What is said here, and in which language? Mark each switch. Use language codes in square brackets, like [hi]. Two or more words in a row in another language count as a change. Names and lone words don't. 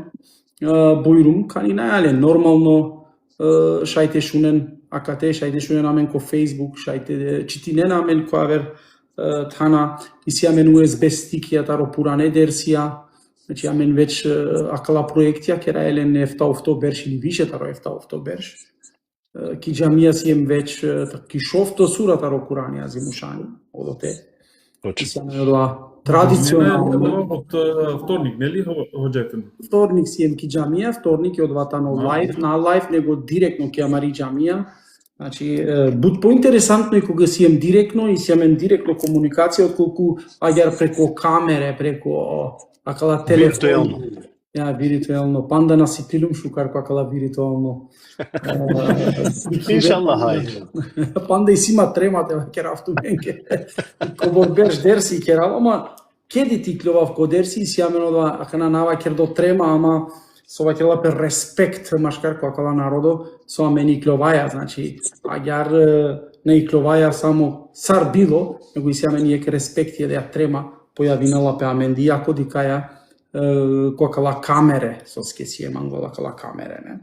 [rom] буйрум, кани најале нормално шајте шунен акате, шајте шунен амен ко Facebook, шајте читинен амен ко авер тана, иси амен USB стикија таро пуране дерсија, значи амен веќе акала проектија, кера елен ефта офтоберш [mk] или више [rom] таро ефта офтоберш, ки џамија си ем веќе ки шофто сурата ро Куранија зимушани одоте. Иси амен одоа традиционално. [mk] Од вторник, нели хоџете? [rom] Вторник си ем ки џамија, вторник е одватано лайв, на лайв, [mk] него директно [rom] ке амари џамија. Значи, буд поинтересантно и кога си ем директно и си емен директно комуникација, отколку агар [mk] преко камере, преко [rom] акала телефон. Виртуелно. Панда на сипилум шукар акала виртуелно. Иншалла хај. Панда и сима тремате керавту менке. Кобор беш дерси керав, ама кеди ти клював ко дерси и си амен одва акана нава кердо трема, ама со вакела пер респект машкар акала народо, со амени клюваја, значи агар не и клюваја само сар било, него и си амен ек респект ја трема појавинала пе амен дијако дикаја коакала камере, со ске си емангола кала камере, не.